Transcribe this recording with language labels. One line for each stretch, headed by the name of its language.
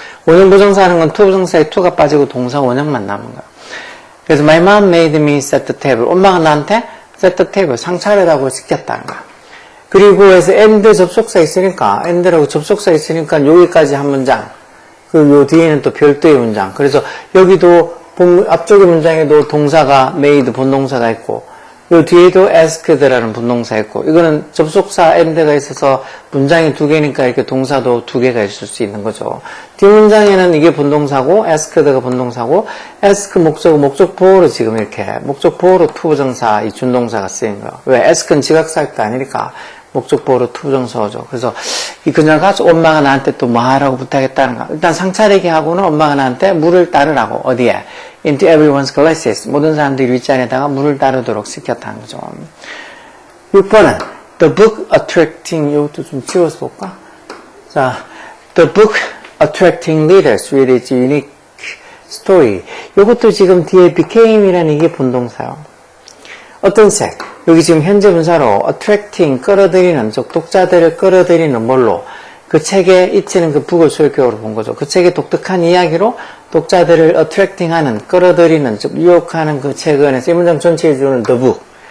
Korean: 원형 부정사 하는 건 투부정사에 투가 빠지고 동사 원형만 남은 거예요.
English: 그래서 My mom made me set the table.
Korean: 엄마가 나한테
English: set the table
Korean: 상차리라고 시켰다는 거야. 그리고 해서 and 접속사 있으니까 and라고 접속사 있으니까 여기까지 한 문장 요 뒤에는 또 별도의 문장 그래서 여기도 앞쪽의 문장에도 동사가 made 본동사가 있고 요 뒤에도 asked라는 분동사 있고 이거는 접속사 and가 있어서 문장이 2개니까 이렇게 동사도 2개가 있을 수 있는 거죠. 뒷문장에는 이게 본동사고 asked가 본동사고 ask 목적 보호로 지금 이렇게 목적 보호로 투부정사 이 준동사가 쓰인 거예요. 왜 ask는 지각사역도 아니니까 목적 보호로 투부정사죠. 그래서 이 그녀가 엄마가 나한테 또 뭐 하라고 부탁했다는 거. 일단 상차리게 하고는 엄마가 나한테 물을 따르라고 어디에?
English: into everyone's glasses.
Korean: 모든 사람들이 윗잔에다가 물을 따르도록 시켰다는 거죠.
English: 6번은 the book attracting
Korean: 이것도 좀 지워서 볼까? 자,
English: the book attracting leaders with its unique story.
Korean: 이것도 지금 뒤에 became이라는 이게 본동사요. 어떤 책? 여기 지금 현재 분사로 attracting, 끌어들이는, 즉 독자들을 끌어들이는 뭘로? 그 책에 있는 그 북을 소유격으로 본 거죠. 그 책의 독특한 이야기로 독자들을 attracting하는, 끌어들이는, 즉 유혹하는 그 책 안에서 이 문장 전체의 주어는 the book.